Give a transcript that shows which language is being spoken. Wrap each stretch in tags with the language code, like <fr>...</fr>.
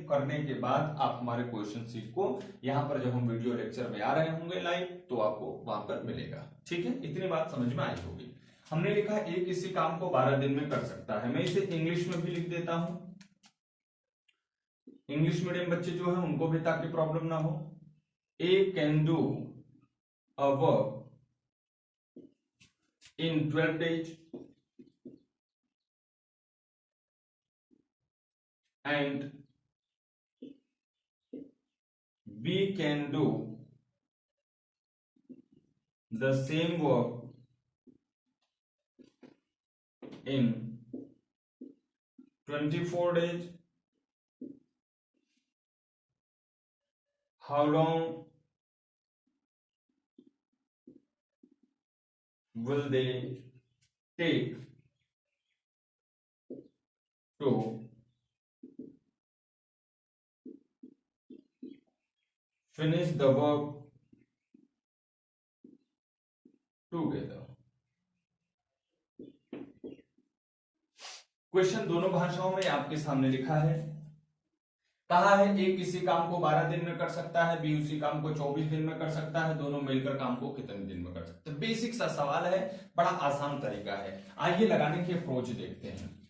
<hi>करने के बाद आप हमारे क्वेश्चन सीट को यहाँ पर जब हम वीडियो लेक्चर में आ रहे होंगे लाइव, तो आपको वहां पर मिलेगा, ठीक है। इतनी बात समझ में आई होगी। हमने लिखा एक किसी काम को 12 दिन में कर सकता है, मैं इसे इंग्लिश में भी लिख देता हूं, इंग्लिश मीडियम बच्चे जो है उनको भी ताकि प्रॉब्लम ना हो।</hi> <en>A can do a work in 12 days and B can do the same work in 24 days. How long will they take to finish the work together?</en> <hi>Question दोनों भाषाओं में आपके सामने लिखा है। कहा है ए किसी काम को 12 दिन में कर सकता है, बी उसी काम को 24 दिन में कर सकता है, दोनों मिलकर काम को कितने दिन में कर सकते हैं। बेसिक सा सवाल है, बड़ा आसान तरीका है। आइए लगाने की अप्रोच देखते हैं।</hi>